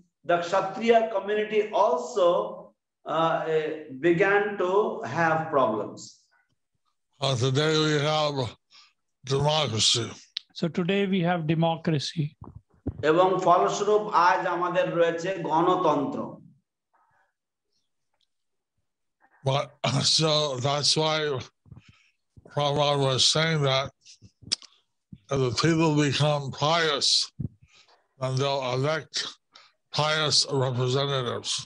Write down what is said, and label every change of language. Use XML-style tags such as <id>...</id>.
<en>the Kshatriya community also began to have problems. Today we have democracy. So today we have democracy.</en> <bn>এবং ফলস্বরূপ আজ আমাদের রয়েছে গণতন্ত্র।</bn> <en>But so that's why Prabhupada was saying that if the people become pious, then they'll elect pious representatives.</en>